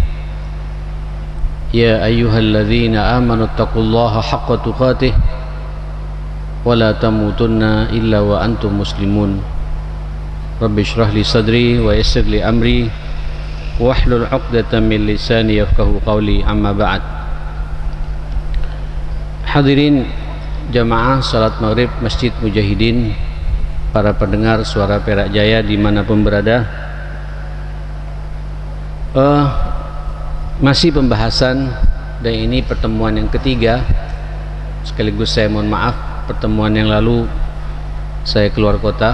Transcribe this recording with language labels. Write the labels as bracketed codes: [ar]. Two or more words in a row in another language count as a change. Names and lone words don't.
[ar] يا أيها الذين آمنوا اتقوا الله حق تقاته ولا تموتن إلا وأنتم مسلمون. رب اشرح لي صدري ويسر لي أمري واحلل عقدة من لساني يفقهوا قولي. أما بعد. [id] Hadirin jamaah salat maghrib Masjid Mujahidin, para pendengar suara Perak Jaya dimanapun berada, masih pembahasan, dan ini pertemuan yang ketiga. Sekaligus saya mohon maaf, pertemuan yang lalu saya keluar kota.